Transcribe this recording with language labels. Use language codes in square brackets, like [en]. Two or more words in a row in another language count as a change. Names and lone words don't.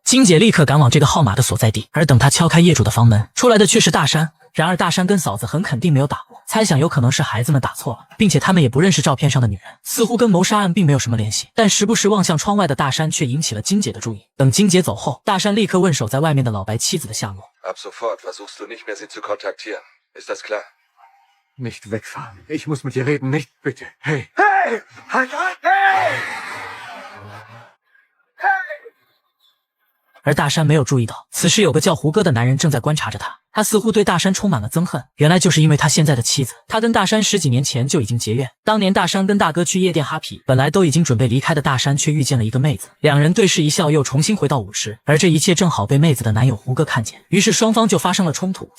[zh] 金姐立刻赶往这个号码的所在地，而等她敲开业主的房门，出来的却是大山。然而大山跟嫂子很肯定没有打过，猜想有可能是孩子们打错了，并且他们也不认识照片上的女人，似乎跟谋杀案并没有什么联系。但时不时望向窗外的大山却引起了金姐的注意。等金姐走后，大山立刻问守在外面的老白妻子的下落。 [de] Ab sofort versuchst du nicht mehr, sie zu kontaktieren. Ist das klar? Nicht wegfahren. Ich muss mit dir reden. Nicht, bitte. Hey! Hey! Halt an! Hey! Hey! [zh] 而大山没有注意到，此时有个叫胡歌的男人正在观察着他。 他似乎对大山充满了憎恨，原来就是因为他现在的妻子。他跟大山10几年前就已经结怨，当年大山跟大哥去夜店哈皮，本来都已经准备离开的大山却遇见了一个妹子，两人对视一笑，又重新回到舞池，而这一切正好被妹子的男友胡歌看见，于是双方就发生了冲突。